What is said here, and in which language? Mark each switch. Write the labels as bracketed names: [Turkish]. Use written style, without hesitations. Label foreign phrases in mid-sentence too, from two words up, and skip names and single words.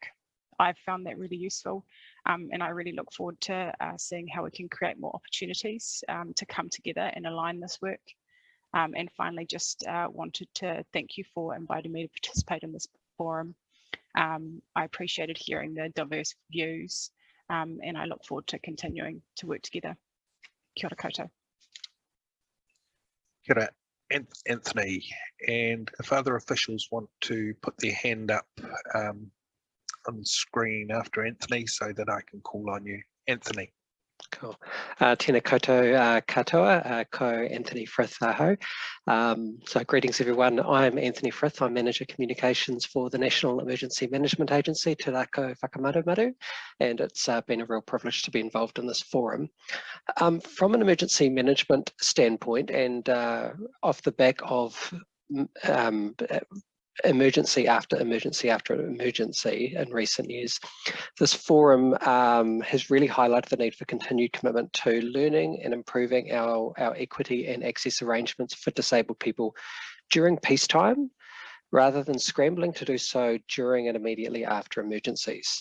[English] I've found that really useful and I really look forward to seeing how we can create more opportunities to come together and align this work. And finally, just wanted to thank you for inviting me to participate in this forum. I appreciated hearing the diverse views and I look forward to continuing to work together. [Māori] Kia ora koutou. Kia ora, [English] Anthony, and if other officials want to put their hand up on screen after Anthony so that I can call on you. Anthony. Cool. [Māori] Tēnā koutou katoa, ko Anthony Frith aho. [English] So greetings everyone, I'm Anthony Frith, I'm Manager Communications for the National Emergency Management Agency, [Māori] Te Rako Whakamaru, [English] and it's been a real privilege to be involved in this forum. From an emergency management standpoint and off the back of emergency after emergency after emergency in recent years, this forum has really highlighted the need for continued commitment to learning and improving our equity and access arrangements for disabled people during peacetime, rather than scrambling to do so during and immediately after emergencies.